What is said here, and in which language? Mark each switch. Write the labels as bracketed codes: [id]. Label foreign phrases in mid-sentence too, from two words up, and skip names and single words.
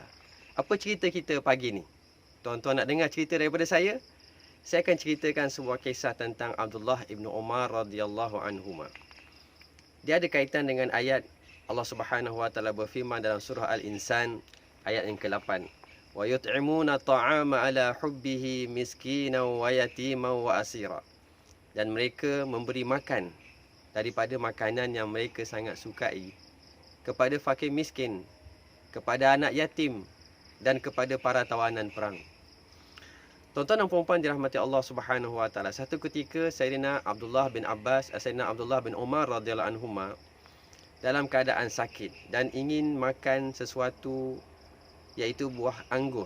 [ms] Apa cerita kita pagi ni? Tuan-tuan nak dengar cerita daripada saya? Saya akan ceritakan sebuah kisah tentang Abdullah ibn Umar [ar] رضي الله عنهما. [ms] Dia ada kaitan dengan ayat Allah [ar] سبحانه وتعالى [ms] berfirman dalam surah Al-Insan ayat yang ke-8. [ar] ويطعمون الطعام على حبه مسكينا ويتيما وأسيرا. [ms] Dan mereka memberi makan daripada makanan yang mereka sangat sukai kepada fakir miskin, kepada anak yatim dan kepada para tawanan perang. Tuan-tuan dan puan-puan dirahmati Allah [ar] سبحانه وتعالى. [ms] Satu ketika Sayyidina Abdullah bin Umar [ar] رضي الله عنهما [ms] dalam keadaan sakit dan ingin makan sesuatu iaitu buah anggur.